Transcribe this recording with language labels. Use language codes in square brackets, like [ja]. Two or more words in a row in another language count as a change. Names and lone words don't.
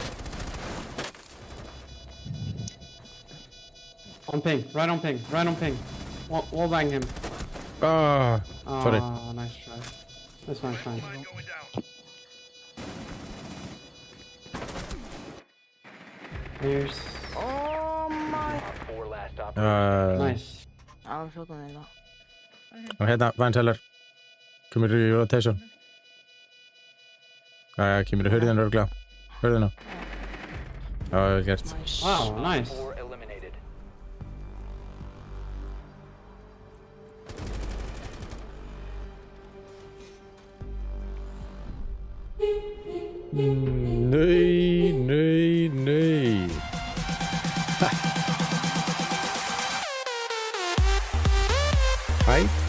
[en] On ping, right on ping, right on ping. Wall bang him. Ah, sorry. Oh, nice try. That's fine, fine. Mine going down. Here's... Oh my. Op 4 last operator. Nice. [is] Það er 14 eða. Og hérna, Wine-cellar. Kemur í rotation. Jæja, kemur í hurðina örgla. Hurðina. Já, vel gert. [en] Nice. Wow, nice. 4 eliminated. [is] Nei, nei, nei. Hæ?